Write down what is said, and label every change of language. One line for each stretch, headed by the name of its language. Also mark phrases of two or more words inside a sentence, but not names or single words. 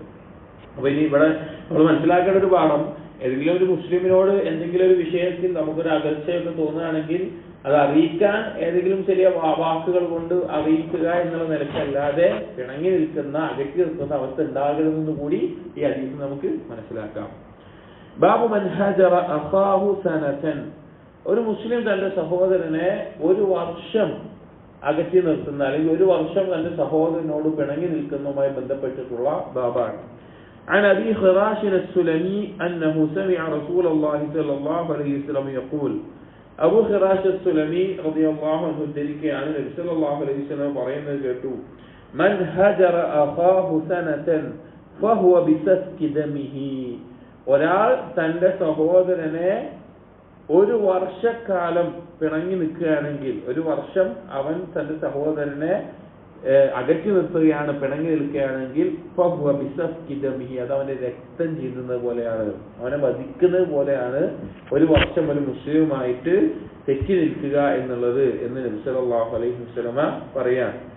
Malayalam: അപ്പൊ ഇനി ഇവിടെ നമ്മൾ മനസ്സിലാക്കേണ്ട ഒരു പാഠം, ഏതെങ്കിലും ഒരു മുസ്ലിമിനോട് എന്തെങ്കിലും ഒരു വിഷയത്തിൽ നമുക്കൊരു അകൽച്ചയൊക്കെ തോന്നുകയാണെങ്കിൽ അത് അറിയിക്കാൻ ഏതെങ്കിലും ചെറിയ വാക്കുകൾ കൊണ്ട് അറിയിക്കുക എന്നുള്ള നിലക്കല്ലാതെ പിണങ്ങി നിൽക്കുന്ന, അകറ്റി നിൽക്കുന്ന അവസ്ഥ ഉണ്ടാകരുതെന്ന് കൂടി ഈ ഹദീസ് നമുക്ക് മനസ്സിലാക്കാം.
Arabic: باب من هجر أخاه سنة,
Malayalam: ഒരു മുസ്ലിം തന്റെ സഹോദരനെ ഒരു വർഷം അകറ്റി നിർത്തുന്ന, അല്ലെങ്കിൽ ഒരു വർഷം തന്റെ സഹോദരനോട് പിണങ്ങി നിൽക്കുന്നതുമായി ബന്ധപ്പെട്ടിട്ടുള്ള ബാബാണ്.
Arabic: عن أبي خراش السلمي أنه سمع رسول الله صلى الله عليه وسلم يقول, أبو خراش السلمي رضي الله عنه
Malayalam: ഉദ്ധരിക്കുകയാണ്, നബി
Arabic: صلى الله عليه وسلم
Malayalam: പറയുന്നത് കേട്ടു,
Arabic: من هجر أخاه سنة فهو بسفك
Malayalam: ദമിഹി, ഒരാൾ തന്റെ സഹോദരനെ ഒരു വർഷക്കാലം പിണങ്ങി നിൽക്കുകയാണെങ്കിൽ, ഒരു വർഷം അവൻ തന്റെ സഹോദരനെ അകറ്റി നിർത്തുകയാണ്, പിണങ്ങി നിൽക്കുകയാണെങ്കിൽ
Arabic: فهو بسفك دمه,
Malayalam: അത് അവന്റെ രക്തം ചീന്തുന്നത് പോലെയാണ്, അവനെ വധിക്കുന്നത് പോലെയാണ് ഒരു വർഷം ഒരു മുസ്ലിമുമായിട്ട് തെറ്റി നിൽക്കുക എന്നുള്ളത് എന്ന് നബി
Arabic: صلى الله عليه وسلم
Malayalam: പറയാൻ.